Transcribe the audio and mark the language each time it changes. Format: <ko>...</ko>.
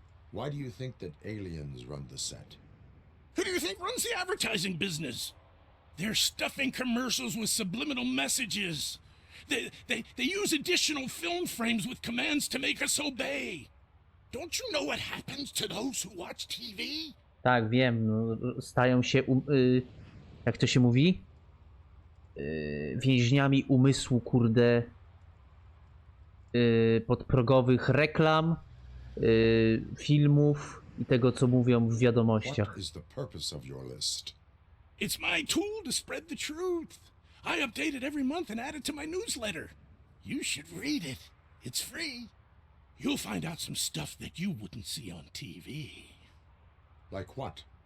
<en>Why do you think that aliens run the set? Who do you think runs the advertising business? They're stuffing commercials with subliminal messages. They use additional film frames with commands to make us obey. Don't you know what happens to those who watch TV?</en> <pl>Tak, wiem. No, stają się, jak to się mówi? Więźniami umysłu, kurde, podprogowych reklam, filmów i tego, co mówią w wiadomościach.</pl> <en>What is the purpose of your list? It's my tool to spread the truth. I update it every month and add it to my newsletter. You should read it. It's free. You'll find out some stuff that you wouldn't see on TV. Like what?</en>